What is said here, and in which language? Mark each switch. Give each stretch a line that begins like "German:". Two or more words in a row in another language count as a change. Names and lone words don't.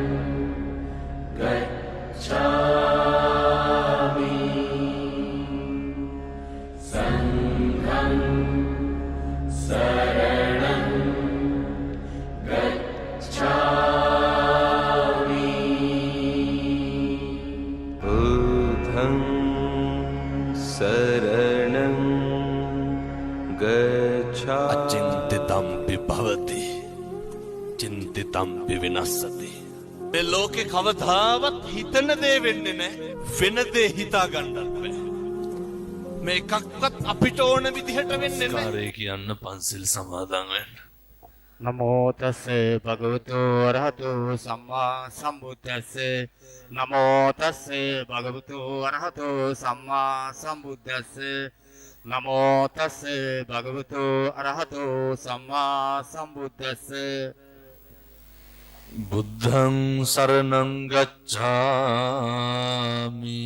Pali: गच्छामि संघं शरणं गच्छामि बुद्धं शरणं गच्छामि
Sanskrit: अचिंतितम्पि भवति चिंतितम्पि विनश्यति
Sinhala: මේ ලෝකේ කවදාවත් හිතන දේ වෙන්නේ නැහැ වෙන දේ හිතා ගන්නත් බෑ මේ එකක්වත් අපිට ඕන විදිහට වෙන්නේ නැහැ කාර්යය කියන්න පන්සිල් සමාදන් වෙන්න
Pali: නමෝ තස්සේ භගවතු අරහතෝ සම්මා සම්බුද්දස්සේ නමෝ තස්සේ භගවතු අරහතෝ සම්මා සම්බුද්දස්සේ නමෝ තස්සේ භගවතු අරහතෝ සම්මා සම්බුද්දස්සේ බුද්ධං සරණං ගච්ඡාමි